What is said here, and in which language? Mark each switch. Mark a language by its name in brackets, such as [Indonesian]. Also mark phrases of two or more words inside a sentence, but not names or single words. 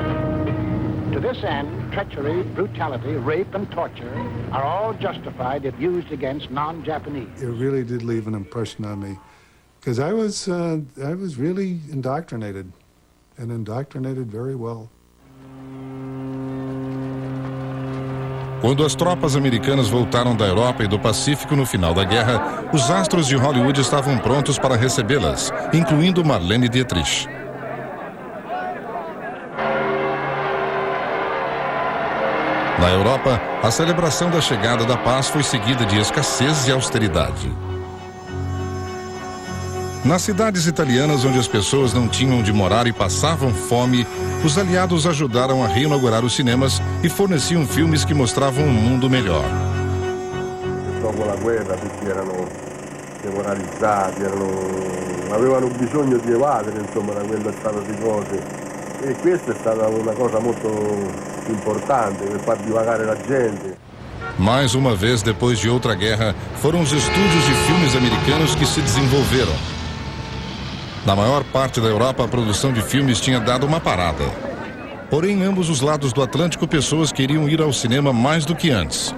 [English] To this end, treachery, brutality, rape, and torture are all justified if used against non-Japanese. It really did leave an impression on me, because I was really indoctrinated, and indoctrinated very well. [Portuguese] Quando as tropas americanas voltaram da Europa e do Pacífico no final da guerra, os astros de Hollywood estavam prontos para recebê-las, incluindo Marlene Dietrich. Na Europa, a celebração da chegada da paz foi seguida de escassez e austeridade. Nas cidades italianas, onde as pessoas não tinham onde morar e passavam fome, os aliados ajudaram a reinaugurar os cinemas e forneciam filmes que mostravam um mundo melhor. [Italian] Dopo la guerra tutti erano demoralizzati, avevano bisogno di evadere, insomma, da quello stato di cose. E questa è stata una cosa molto importante per far divagare la gente. [Portuguese] Mais uma vez, depois de outra guerra, foram os estúdios de filmes americanos que se desenvolveram. Na maior parte da Europa, a produção de filmes tinha dado uma parada. Porém, em ambos os lados do Atlântico, pessoas queriam ir ao cinema mais do que antes.